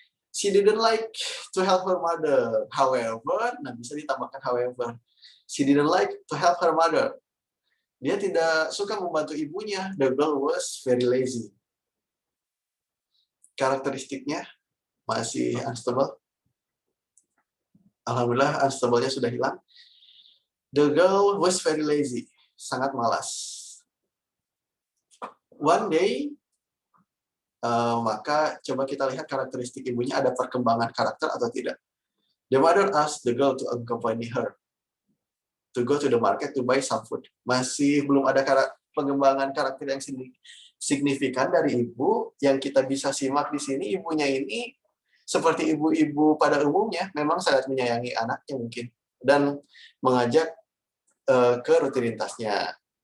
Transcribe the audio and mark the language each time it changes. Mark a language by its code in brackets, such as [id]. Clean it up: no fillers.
[en] She didn't like to help her mother. However, [id] nah bisa ditambahkan however. [en] She didn't like to help her mother. [id] Dia tidak suka membantu ibunya. [en] The girl was very lazy. [id] Karakteristiknya masih unstable. Alhamdulillah, unstable-nya sudah hilang. [en] The girl was very lazy. [id] Sangat malas. [en] One day, [id] maka coba kita lihat karakteristik ibunya, ada perkembangan karakter atau tidak. [en] The mother asked the girl to accompany her to go to the market to buy some food. [id] Masih belum ada pengembangan karakter yang signifikan dari ibu. Yang kita bisa simak di sini, ibunya ini seperti ibu-ibu pada umumnya, memang sangat menyayangi anaknya mungkin, dan mengajak ke rutinitasnya.